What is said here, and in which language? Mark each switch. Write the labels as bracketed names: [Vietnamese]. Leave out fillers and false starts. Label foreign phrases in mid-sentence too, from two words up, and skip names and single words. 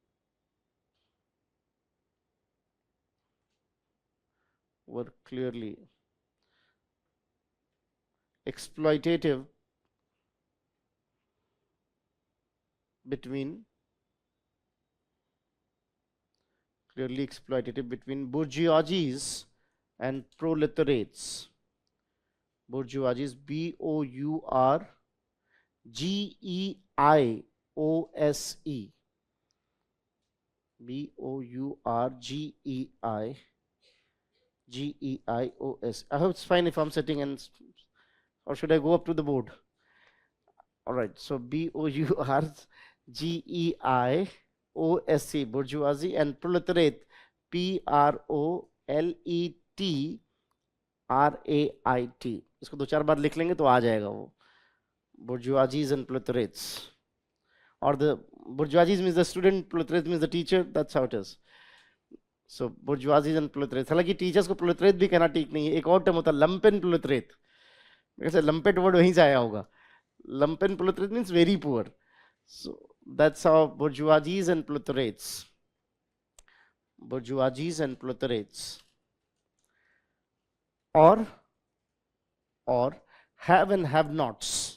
[English] exploitative between bourgeoisies and proletariats. Bourgeoisies, B-O-U-R-G-E-I-O-S-E, B-O-U-R-G-E-I-G-E-I-O-S. I hope it's fine if I'm sitting and, or should I go up to the board? All right, so B-O-U-R-G-E-I-O-S-E, bourgeoisie, and proletariat, P-R-O-L-E-T-R-A-I-T. [Hindi] इसको दो चार बार लिख लेंगे तो आ जाएगा वो. [English] Bourgeoisies and proletariats, or the bourgeoisies means the student, proletariat means the teacher. That's how it is. So bourgeoisies and proletariats. [Hindi] हालांकि टीचर्स को proletariat भी कहना ठीक नहीं है. एक और टर्म होता है [English] lumpen proletariat. [Hindi] वैसे [English] lumpet word [Hindi] वहीं से आया होगा. [English] Lumpen proletariat means very poor. So that's how bourgeoisies and proletariats. Bourgeoisies and proletariats or or have and have nots.